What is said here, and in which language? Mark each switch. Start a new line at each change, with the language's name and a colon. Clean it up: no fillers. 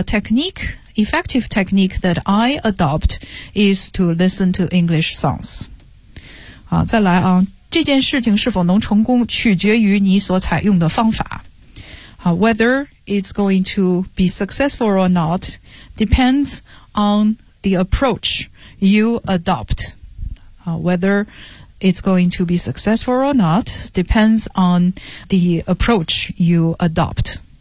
English: The effective technique that I adopt is to listen to English songs 啊。
Chinese: 再来啊，这件事情是否能成功取决于你所采用的方法。
English: Whether it's going to be successful or not depends on the approach you adopt. Whether it's going to be successful or not depends on the approach you adopt.